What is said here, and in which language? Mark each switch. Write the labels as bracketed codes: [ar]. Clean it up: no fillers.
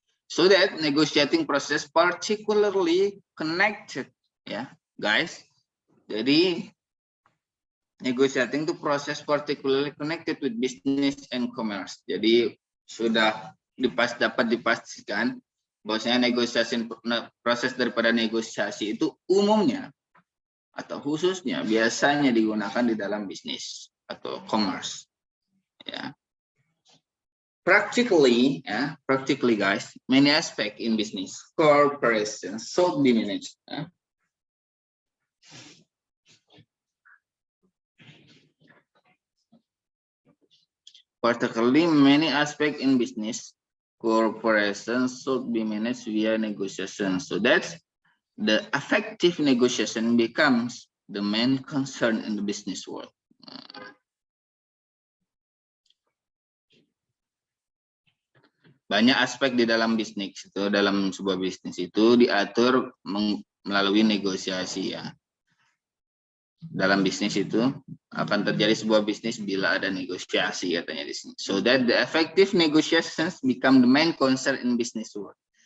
[en] So that negotiating process particularly connected, ya, guys. [id] Jadi [en] negotiating [id] itu proses [en] particularly connected with business and commerce. [id] Jadi sudah dapat dipastikan bahwasanya proses daripada negosiasi itu umumnya atau khususnya biasanya digunakan di dalam bisnis atau commerce. Ya. [en] Practically guys, many aspect in business corporation should be managed. Particularly many aspect in business corporation should be managed via negotiation. So that's the effective negotiation becomes the main concern in the business world. [id] Banyak aspek di dalam bisnis itu, dalam sebuah bisnis itu diatur melalui negosiasi, ya. Dalam bisnis itu akan terjadi sebuah bisnis bila ada negosiasi, katanya di sini. [en] So that the effective negotiations become the main concern in business world.